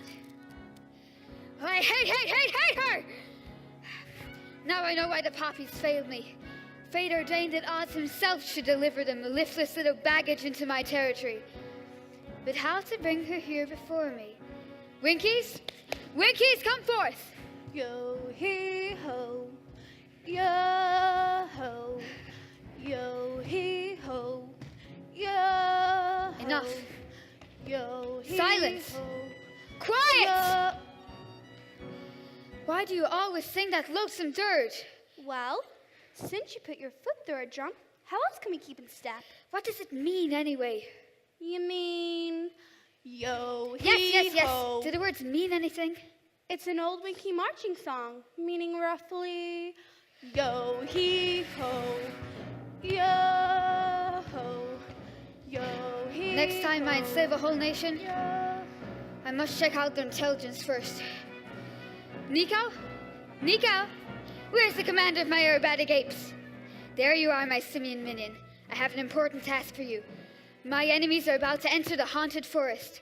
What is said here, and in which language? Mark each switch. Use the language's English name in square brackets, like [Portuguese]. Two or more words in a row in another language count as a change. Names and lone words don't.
[English] I hate her! Now I know why the poppies failed me. Fate ordained that Oz himself should deliver them, a liftless little baggage into my territory. But how to bring her here before me? Winkies? Winkies, come forth! Yo-hee-ho, yo-ho, yo-hee-ho, yo-ho. Enough. Yo-hee-ho. Silence. Quiet! Why do you always sing that loathsome dirge? Well, since you put your foot through a drum, how else can we keep in step? What does it mean anyway? You mean yo-hee-ho? Yes. Do the words mean anything? It's an old Winky marching song, meaning roughly yo-hee-ho, yo-ho, yo-hee-ho. Next time I enslave a whole nation, Yo. I must check out their intelligence first. Nico? Nico? Where's the commander of my aerobatic apes? There you are, my simian minion. I have an important task for you. My enemies are about to enter the haunted forest.